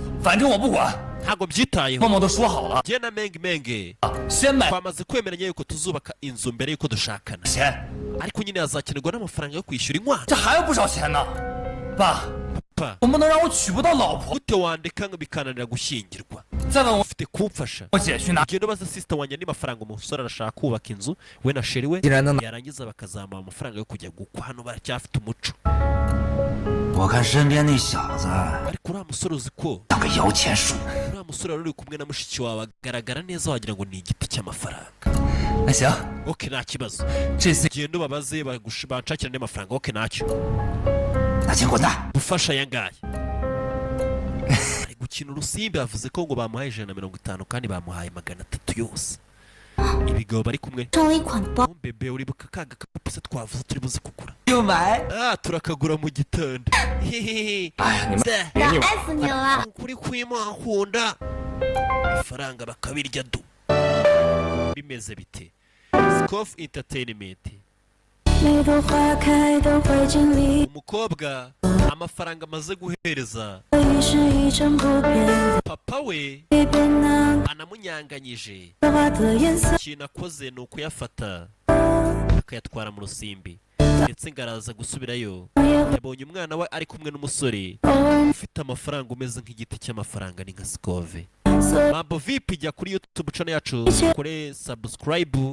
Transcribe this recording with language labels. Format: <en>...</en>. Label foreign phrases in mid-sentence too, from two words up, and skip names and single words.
<zh>反正我不管，</zh> <rw>ntabwo byitayeho</rw> <zh>默默都说好了，</zh> <rw>njye na menge</rw> <zh>先买</zh> <rw>twamaze kwemeranya yuko tuzubaka inzu mbere yuko dushakana</rw> <zh>钱，</zh> <rw>ariko nyine hazakenerwa n'amafaranga yo kwishyura inkwano</rw> <zh>这还有不少钱呢。爸，</zh> <rw>papa</rw> <zh>总不能让我娶不到老婆，</zh> <rw>gute wandeka ngo bikananira gushyingirwa</rw> <zh>再问我</zh> <rw>ufite kumfasha</rw> <zh>我姐去拿。</zh> <rw>ugenda ubaza sisita wanjye andi mafaranga umusore arashaka kubaka inzu we na sheri we</rw> <zh>既然能拿，</zh> <rw>yarangiza bakazamuha amafaranga yo kujya gukwa hano baracyafite umuco</rw> <zh>我看身边那小子</zh> <rw>ariko uriya musore uzi ko</rw> <zh>像个摇钱树。</zh> <rw>uriya musore wari uri kumwe na mushiki wawe agaragara neza wagira ngo ni igiti cy'amafaranga</rw> <zh>那行，</zh> <rw>ok nta kibazo</rw> <zh>这次</zh> <rw>genda ubabaze banshakira andi mafaranga ok ntacyo</rw> <zh>那请滚蛋。</zh> <rw>gufasha aya ngaya ari gukina urusimbi yavuze ko ngo bamuhaye 150 kandi bamuhaye 300 yose ibigabo bari kumwe</rw> <zh>剩了一款包，</zh> <rw>bebe uribuka ka gakapu se twavuze turi buze kugura</rw> <zh>就买。</zh> <rw>turakagura mu gitondo hehehe</rw> <zh>哎呀，你们爱死你了！</zh> <rw>ukuri kw'Imana nkunda ifaranga bakabirya du bimeze bite Scoff Entertainment</rw> <zh>每朵花开都会经历，</zh> <rw>umukobwa amafaranga amaze guhereza</rw> <zh>已是一成不变，</zh> <rw>papa we</rw> <zh>一变难</zh> <rw>anamunyanganyije</rw> <zh>变化的颜色。</zh> <rw>ikintu akoze ni ukuyafata akayatwara mu rusimbi ndetse ngo araza gusubirayo yabonye umwana we ari kumwe n'umusore ufite amafaranga umeze nk'igiti cy'amafaranga ni nka Scove</rw> <sw>Mambo vipi</sw> <rw>jya kuri YouTube channel yacu kore subscribe</rw>